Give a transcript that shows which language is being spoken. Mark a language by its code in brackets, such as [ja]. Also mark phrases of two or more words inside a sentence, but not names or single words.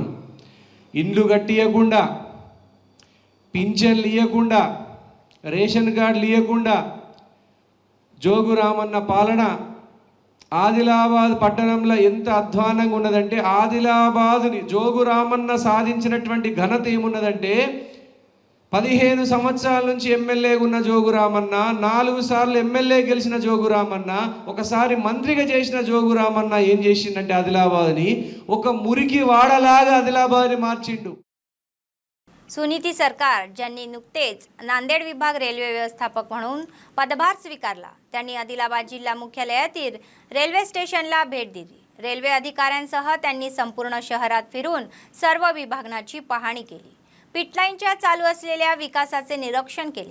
[te] ఇండ్లు కట్టియకుండా, పింఛన్లు ఇవ్వకుండా, రేషన్ కార్డులు ఇవ్వకుండా జోగు రామన్న పాలన ఆదిలాబాద్ పట్టణంలో ఎంత అధ్వానంగా ఉన్నదంటే, ఆదిలాబాదుని జోగు రామన్న సాధించినటువంటి ఘనత ఏమున్నదంటే, 15 సంవత్సరాల నుంచి ఎమ్మెల్యేగా ఉన్న జోగు రామన్న, 4 సార్లు ఎమ్మెల్యే గెలిచిన జోగు రామన్న, ఒకసారి మంత్రిగా చేసిన జోగు రామన్న ఏం చేసిండంటే ఆదిలాబాద్ని ఒక మురికి వాడలాగా ఆదిలాబాద్నె మార్చిండు. [mr] सुनीती सरकार ज्यांनी नुकतेच नांदेड विभाग रेल्वे व्यवस्थापक म्हणून पदभार स्वीकारला त्यांनी आदिलाबाद जिल्हा मुख्यालयातील रेल्वे स्टेशनला भेट दिली. रेल्वे अधिकाऱ्यांसह त्यांनी संपूर्ण शहरात फिरून सर्व विभागांची पाहणी केली. पिटलाईनच्या चालू असलेल्या विकासाचे निरीक्षण केले.